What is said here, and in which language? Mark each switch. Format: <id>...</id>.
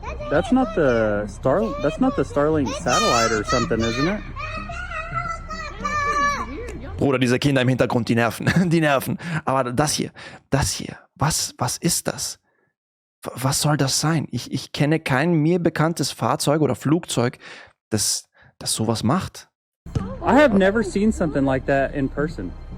<en>That's not the Starlink satellite or something, isn't it?</en> <de>Bruder, diese Kinder im Hintergrund, die nerven. Aber das hier. Was ist das? Was soll das sein? Ich kenne kein mir bekanntes Fahrzeug oder Flugzeug, das sowas macht.</de> <en>I have never seen something like that in person.</en>